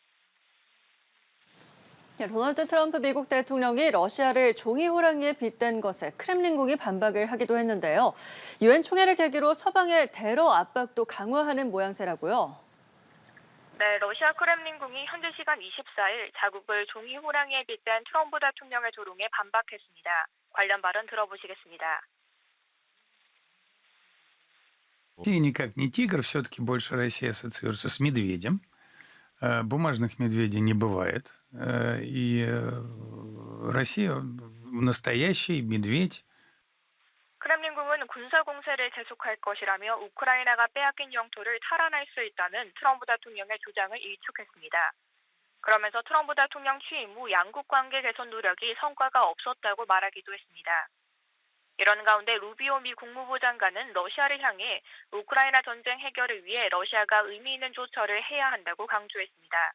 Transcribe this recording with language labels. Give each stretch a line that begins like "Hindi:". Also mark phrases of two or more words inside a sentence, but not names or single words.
Korean: 도널드 트럼프 미국 대통령이 러시아를 종이 호랑이에 빗댄 것에 크렘린궁이 반박을 하기도 했는데요. 유엔 총회를 계기로 서방의 테러 압박도 강화하는 모양새라고요. 네, 러시아 크렘린궁이 현지 시간 24일 자국을 종이 호랑이에 빗댄 트럼프 대통령의 조롱에 반박했습니다. 관련 발언 들어보시겠습니다.
Russian: Россия никак не тигр, все-таки больше Россия ассоциируется с медведем. Бумажных медведей не бывает. И Россия настоящий медведь.
Korean: 크렘린궁은 군사 공세를 계속할 것이라며 우크라이나가 빼앗긴 영토를 탈환할 수 있다는 트럼프 대통령의 주장을 일축했습니다. 그러면서 트럼프 대통령 취임 후 양국 관계 개선 노력이 성과가 없었다고 말하기도 했습니다. 이런 가운데 루비오 미 국무부 장관은 러시아를 향해 우크라이나 전쟁 해결을 위해 러시아가 의미 있는 조처를 해야 한다고 강조했습니다.